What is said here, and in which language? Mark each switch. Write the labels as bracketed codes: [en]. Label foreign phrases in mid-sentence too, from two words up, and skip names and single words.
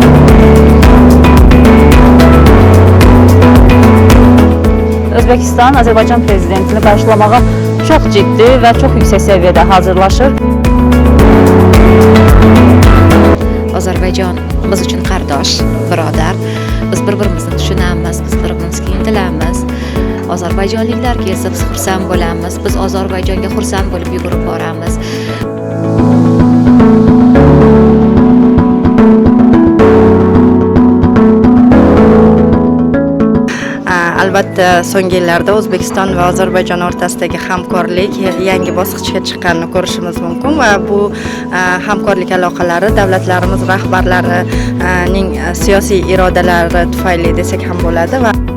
[az] Özbəkistan Azərbaycan prezidentini qarşılamağa çox ciddi və çox yüksək səviyyədə hazırlaşır. Azərbaycan biz üçün qardaş, [uz] birodar. Biz bir-birimizni tushunamiz, biz bir-birimizga intilamiz. Ozarbayjonliklar kelsa biz xursand bo'lamiz. Biz Ozarbayjonga xursand bo'lib yugurib boramiz. Albatta so'nggi yillarda O'zbekiston va Ozarbayjon o'rtasidagi hamkorlik yangi bosqichga chiqqanini ko'rishimiz mumkin va bu hamkorlik aloqalari davlatlarimiz rahbarlarining siyosiy irodalari tufayli desak ham bo'ladi va